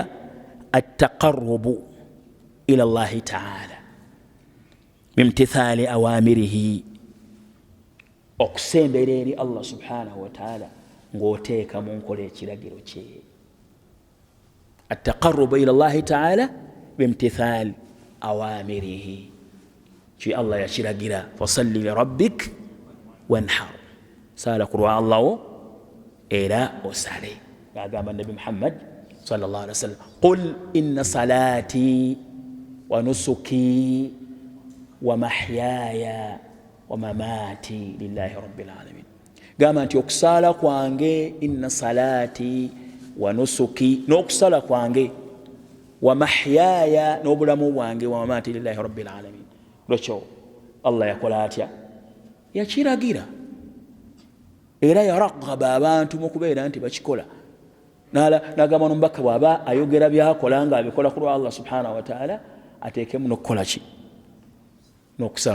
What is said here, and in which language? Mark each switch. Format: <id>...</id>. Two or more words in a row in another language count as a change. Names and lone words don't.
<ar>التقرب إلى الله تعالى بامتثال أوامره</ar> <lg>okusembera eri Allah subhanahu wa ta'ala ng'oteeka mu nkola ekiragiro kye</lg> <ar>التقرب إلى الله تعالى بامتثال أوامره</ar> <lg>ki Allah yakiragira</lg> <ar>فصل لربك وانحر صلاة</ar> <lg>kurwa Allah wo era osale agamba nabi Muhammad</lg> <ar>صلى الله عليه وسلم قل إن صلاتي ونسكي ومحياي ومماتي لله رب العالمين</ar> <lg>gamba nti okusala kwange</lg> <ar>إن صلاتي ونسكي</ar> <lg>n'okusala kwange</lg> <ar>ومحياي</ar> <lg>n'obulamu bwange</lg> <ar>ومماتي لله رب العالمين</ar> <lg>lwekyo Allah yakola atya yakiragira era yaragaba abantu mu kubeera nti bakikola n'agamba n'omubaka bw'aba ayogera byakola nga abikola ku lwa</lg> <ar>الله سبحانه وتعالى</ar> <lg>ateekemu n'okukola ki n'okusala</lg>